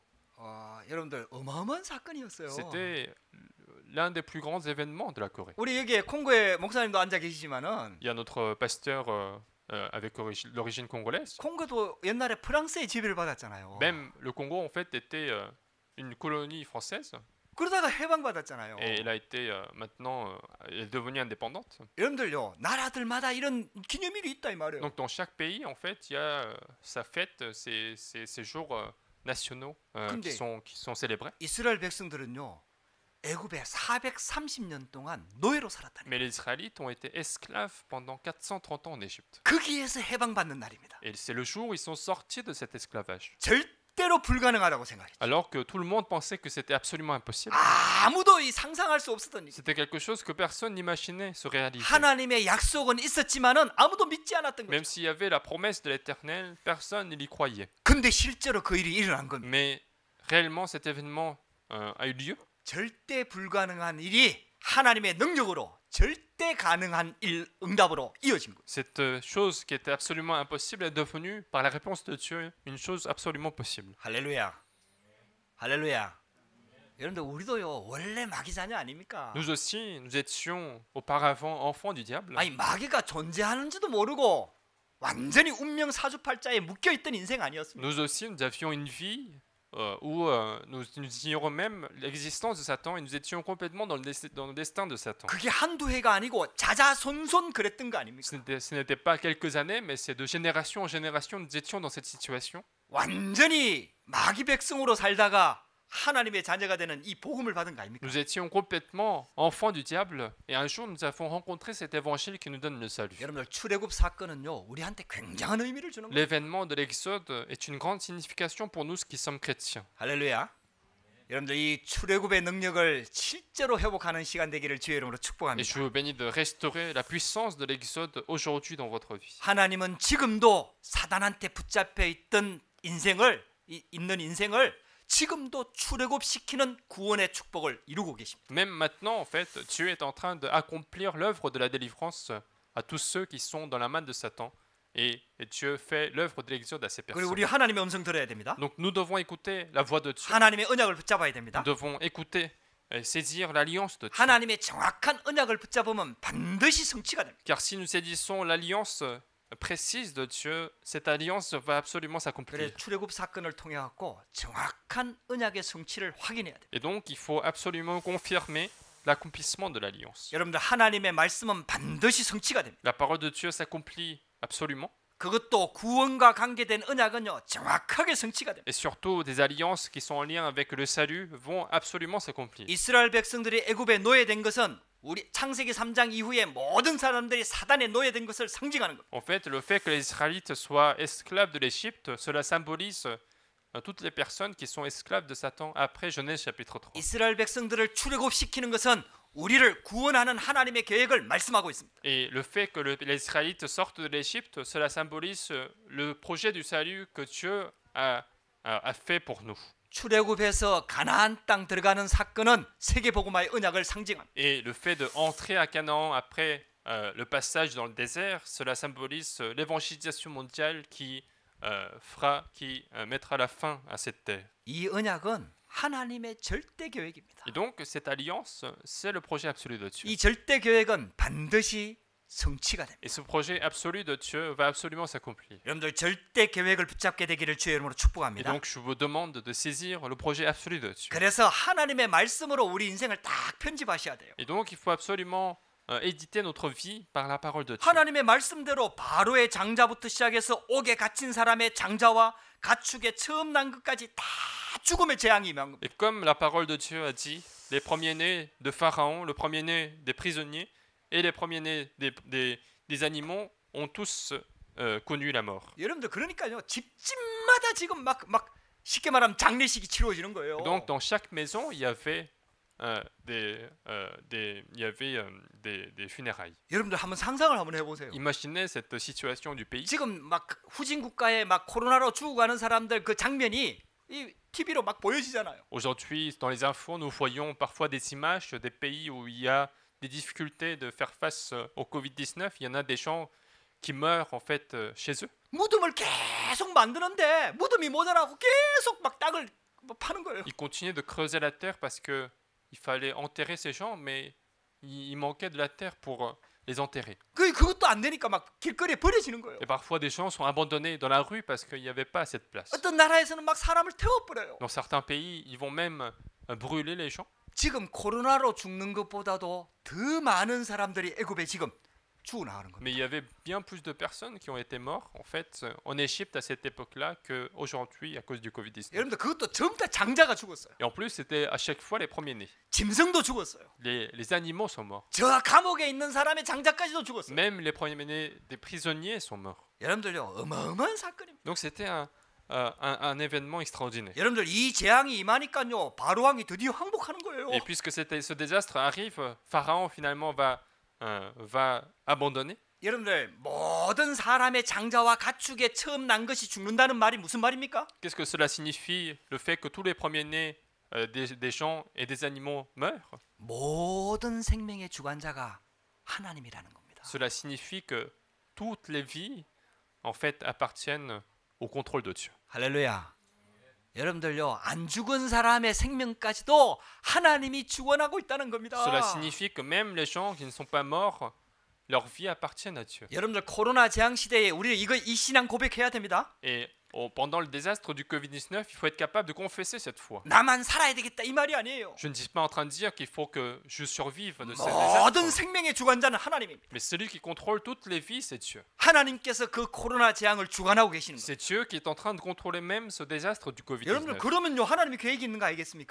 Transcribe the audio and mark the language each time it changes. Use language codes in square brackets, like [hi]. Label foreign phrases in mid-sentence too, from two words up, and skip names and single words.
[ko] 여러분들 어마어마한 사건이었어요. [fr] C'était l'un des plus grands événements de la Corée. [ko] 우리 여기에 콩고에 목사님도 앉아 계시지만은 [fr] Il y a notre pasteur avec l'origine congolaise. [ko] 콩고도 옛날에 프랑스의 지배를 받았잖아요. [fr] Même le Congo en fait était une colonie française [ko] 그러다가 해방받았잖아요. [fr] et elle a été maintenant elle est devenue indépendante. [ko] 여러분들요 나라들마다 이런 기념일이 있다 이 말이에요. [fr] Donc dans chaque pays en fait il y a sa fête, ces jours nationaux qui sont célébrés. [ko] 이스라엘 백성들은요 애굽에 430년 동안 노예로 살았다니. [fr] Mais les Israélites ont été esclaves pendant 430 ans en Égypte. [ko] 거기에서 해방받는 날입니다. [fr] Et c'est le jour où ils sont sortis de cet esclavage. [ko] 절대로 불가능하다고 생각했죠. [fr] Alors que tout le monde pensait que c'était absolument impossible. [ko] 아무도 상상할 수 없었던 일. [fr] C'était quelque chose que personne n'imaginait se réaliser. [ko] 하나님의 약속은 있었지만은 아무도 믿지 않았던 [fr] Même [ko] 거죠. [fr] s'il y avait la promesse de l'Éternel, personne n'y croyait. [ko] 근데 실제로 그 일이 일어난 겁니다. [fr] Mais réellement cet événement a eu lieu. [ko] 절대 불가능한 일이 하나님의 능력으로 절대 가능한 응답으로 이어진 거예요. [fr] Cette chose qui était absolument impossible est devenue, par la réponse de Dieu, une chose absolument possible. [ko] 할렐루야. 할렐루야. 여러분들 우리도요 원래 마귀 자녀 아닙니까? [fr] Nous aussi, nous étions auparavant enfants du diable. [ko] 아니 마귀가 존재하는지도 모르고 완전히 운명 사주팔자에 묶여 있던 인생 아니었습니까? [fr] Nous aussi, nous avions une vie nous ignorons même l'existence de Satan et nous étions complètement dans le destin de Satan. [ko] 그게 한두 해가 아니고 자자손손 그랬던 거 아닙니까? [fr] Ce n'était pas quelques années, mais c'est de génération en génération nous étions dans cette situation. [ko] 완전히 마귀 백성으로 살다가 하나님의 자녀가 되는 이 복음을 받은 거 아닙니까? [fr] Nous étions complètement enfants du diable et un jour nous avons rencontré cet évangile qui nous donne le salut. [ko] 여러분들 출애굽 사건은요 우리한테 굉장한 의미를 주는 거예요. [fr] L'événement de l'Exode est une grande signification pour nous qui sommes chrétiens. [ko] 할렐루야. 여러분들 이 출애굽의 능력을 실제로 회복하는 시간 되기를 주의 이름으로 [fr] Et [ko] 축복합니다. [fr] je vous bénis de restaurer la puissance de l'Exode aujourd'hui dans votre vie. [ko] 하나님은 지금도 사단한테 붙잡혀 있는 인생을 지금도 출애굽시키는 구원의 축복을 이루고 계십니다. [fr] Même maintenant, en fait, Dieu est en train d'accomplir l'œuvre de la délivrance à tous ceux qui sont dans la main de Satan. Et Dieu fait l'œuvre de l'Exode à ces [ko] 그리고 [fr] personnes. [ko] 우리 하나님의 음성 들어야 됩니다. [fr] Donc nous devons écouter la voix de Dieu. [ko] 하나님의 언약을 붙잡아야 됩니다. [fr] Nous devons écouter et saisir l'alliance de Dieu. [ko] 하나님의 정확한 언약을 붙잡으면 반드시 성취가 됩니다. [fr] Car si nous saisissons l'alliance précise de Dieu, cette alliance va absolument s'accomplir. [ko] 그래서 출애굽 사건을 통해 갖고 정확한 언약의 성취를 확인해야 돼요. [fr] Et donc il faut absolument confirmer l'accomplissement de l'alliance. [ko] 여러분들 하나님의 말씀은 반드시 성취가 됩니다. [fr] La parole de Dieu s'accomplit absolument. [ko] 그것도 구원과 관계된 언약은요 정확하게 성취가 됩니다. [fr] Et surtout des alliances qui sont en lien avec le salut vont absolument s'accomplir. [ko] 이스라엘 백성들이 애굽에 노예된 것은 우리 창세기 3장 이후에 모든 사람들이 사단에 노예된 것을 상징하는 겁니다. [fr] En fait, le fait que les Israélites soient esclaves de l'Égypte, cela symbolise toutes les personnes qui sont esclaves de Satan après Genèse chapitre 3. [ko] 이스라엘 백성들을 출애굽시키는 것은 우리를 구원하는 하나님의 계획을 말씀하고 있습니다. [fr] Et le fait que les Israélites sortent de l'Égypte, cela symbolise le projet du salut que Dieu a fait pour nous. [ko] 출애굽해서 가나안 땅 들어가는 사건은 세계복음화의 언약을 상징합니다. [fr] Et le fait d'entrer à Canaan après le passage dans le désert, cela symbolise l'évangélisation mondiale qui mettra la fin à cette terre. [ko] 이 언약은 하나님의 절대 계획입니다. [fr] Et donc cette alliance, c'est le projet absolu de Dieu. [ko] 이 절대 계획은 반드시 성취가 됩니다. [fr] Et ce projet absolu de Dieu va absolument s'accomplir. [ko] 여러분들 절대 계획을 붙잡게 되기를 주의 이름으로 [fr] Et [ko] 축복합니다. [fr] donc je vous demande de saisir le projet absolu de Dieu. [ko] 그래서 하나님의 말씀으로 우리 인생을 딱 편집하셔야 돼요. [fr] Et donc il faut absolument éditer notre vie par la parole de Dieu. [ko] 하나님의 말씀대로 바로의 장자부터 시작해서 옥에 갇힌 사람의 장자와 가축의 처음 난 것까지 다 죽음의 재앙이 임한 겁니다. [fr] Et comme la parole de Dieu a dit, les premiers-nés de Pharaon, le premier-né des prisonniers et les premiers-nés des animaux ont tous connu la mort. [ko] 여러분들 그러니까요 집집마다 지금 막 쉽게 말하면 장례식이 치러지는 거예요. [fr] Donc dans chaque maison, il y avait des funérailles. [ko] 여러분들 한번 상상을 한번 해보세요. [fr] Imaginez cette situation du pays. [ko] 지금 막 후진 국가에 막 코로나로 죽어가는 사람들 그 장면이 이 TV로 막 보여지잖아요. [fr] Aujourd'hui, dans les infos, nous voyons parfois des images des pays où il y a des difficultés de faire face au Covid-19. Il y en a des gens qui meurent en fait chez eux. [ko] 무덤을 계속 만드는데 무덤이 모자라고 계속 막 땅을 파는 거예요. [fr] Ils continuaient de creuser la terre parce que il fallait enterrer ces gens, mais il manquait de la terre pour les enterrer. [ko] 그것도 안 되니까 막 길거리에 버려지는 거예요. [fr] Et parfois, des gens sont abandonnés dans la rue parce qu'il n'y avait pas assez de place. [ko] 어떤 나라에서는 막 사람을 태워버려요. [fr] Dans certains pays, ils vont même brûler les gens. [ko] 지금 코로나로 죽는 것보다도 더 많은 사람들이 애굽에 지금 죽어나가는 겁니다. [fr] Mais il y avait bien plus de personnes qui ont été mortes en fait en Égypte à cette époque-là qu'aujourd'hui à cause du Covid-19. [ko] 여러분들 그것도 전부 다 장자가 죽었어요. [fr] Et en plus, c'était à chaque fois les premiers-nés. [ko] 짐승도 죽었어요. [fr] Les animaux sont morts. [ko] 저 감옥에 있는 사람의 장자까지도 죽었어요. [fr] Même les premiers-nés des prisonniers sont morts. [ko] 여러분들요 어마어마한 사건입니다. [fr] Donc c'était un événement extraordinaire. [ko] 여러분들 이 재앙이 임하니까요 바로 왕이 드디어 항복하는 거예요. [fr] Et puisque ce désastre arrive, Pharaon finalement va abandonner. [ko] 여러분들 모든 사람의 장자와 가축의 처음 난 것이 죽는다는 말이 무슨 말입니까? [fr] Qu'est-ce que cela signifie, le fait que tous les premiers-nés des gens et des animaux meurent? [ko] 모든 생명의 주관자가 하나님이라는 겁니다. [fr] Cela signifie que toutes les vies en fait appartiennent au contrôle de Dieu. [ko] 할렐루야. 여러분들요 안 죽은 사람의 생명까지도 하나님이 주관하고 있다는 겁니다. [fr] Cela signifie que même les gens qui ne sont pas morts, leur vie appartient à Dieu. [ko] 여러분들 코로나 재앙 시대에 우리 이 신앙 고백해야 됩니다. [fr] Et Pendant le désastre du Covid-19, il faut être capable de confesser cette foi. [ko] 나만 살아야 되겠다 이 말이 아니에요. [fr] Je ne suis pas en train de dire qu'il faut que je survive de ce désastre. [ko] 모든 생명의 주관자는 하나님입니다. [fr] Mais celui qui contrôle toutes les vies, c'est Dieu. [ko] 하나님께서 그 코로나 재앙을 주관하고 계시는 거예요. [fr] C'est Dieu qui est en train de contrôler même ce désastre du [ko] 여러분들 [fr] Covid-19. [ko] 그러면요 하나님이 계획이 있는 거 알겠습니까?